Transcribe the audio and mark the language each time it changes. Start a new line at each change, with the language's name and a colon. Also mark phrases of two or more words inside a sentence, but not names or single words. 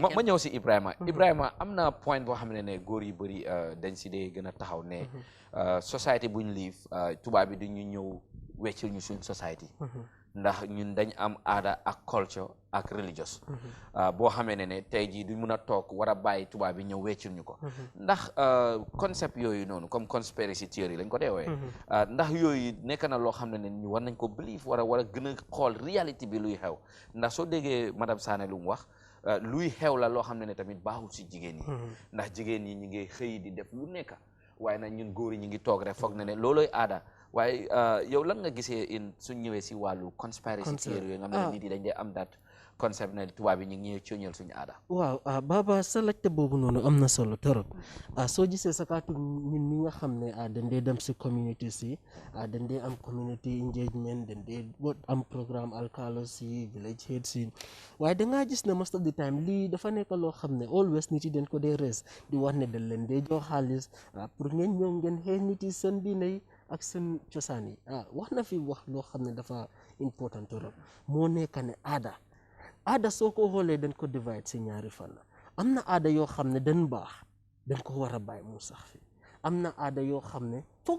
Wolof: ma ñëw si Ibrahima am na point boo xam ne góor yu bëri dañ si dee gën a taxaw ne société buñ liif tubaab bi duñu ñëw weccil ñu suñ société ndax ñun dañ am aada ak culture ak religious boo xamee ne tey jii duñ mun a toog war a bàyyi tubaab bi ñëw weccul ñu ko ndax concept yooyu noonu comme
English: conspiracy theory
Wolof: lañ ko dee wooye ndax yooyu nekk na loo xam ne ñu war nañ ko believe war a gën a xool réalité bi luy xew ndax soo déggee madame Sané lu mu wax luy xew la loo xam ne tamit baaxul si jigéen yi ndax jigéen yi ñu ngi xëy di def lu nekk waaye nag ñun góor yi ñu ngi toog rek foog ne looloy aada waaye yow lan nga gisee suñ ñëwee si wàllu
English: conspiracy theory
Wolof: yooyu nga xam ne nit yi dañ dee am dat concept ne tubaab yi ñu ngi ñëw coñal suñu aada waaw Baba sa laajte boobu noonu am na solo torop soo gisee sa kaatu ñun ñi nga xam ne dañ dee dem si community si dañ dee am
English: community engagement
Wolof: dañ dee am programme alkaalo si village head si waaye dangaa gis ne
English: most of the time
Wolof: lii dafa nekk loo xam ne always nit yi dañ ko dee res di wax ne dañ leen dee jox xaalis pour ngeen ñëw ngeen xëy nit yi seen diine yi ak seen cosaan yi wax na fi wax loo xam ne dafa important torop moo nekk ne aada soo ko xoolee dañ ko divide si ñaari fan am na aada yoo xam ne dañ baax dañ ko war a bàyyi mu sax fi am na aada yoo xam ne foog